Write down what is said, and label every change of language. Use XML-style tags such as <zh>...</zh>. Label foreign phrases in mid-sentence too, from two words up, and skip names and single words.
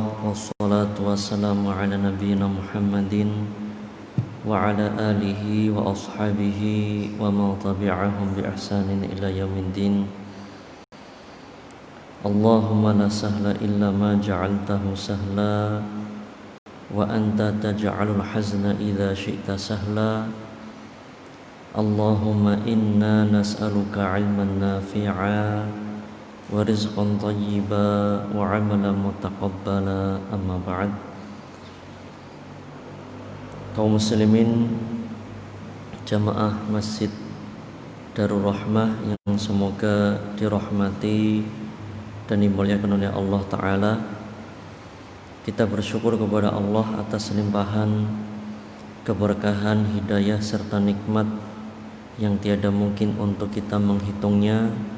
<ar>والصلاة والسلام على نبينا محمد وعلى آله وأصحابه ومن تبعهم بإحسان إلى يوم الدين. اللهم لا سهل إلا ما جعلته سهلا وأنت تجعل الحزن إذا شئت سهلا. اللهم إنا نسألك علما نافعا ورزقا طيبا وعملا متقبلا أما بعد.</ar> <id>Kaum muslimin jamaah Masjid Darur Rahmah yang semoga dirahmati dan dimuliakan oleh</id> <ar>الله تعالى,</ar> <id>kita bersyukur kepada Allah atas limpahan keberkahan, hidayah serta nikmat yang tiada mungkin untuk kita menghitungnya.</id>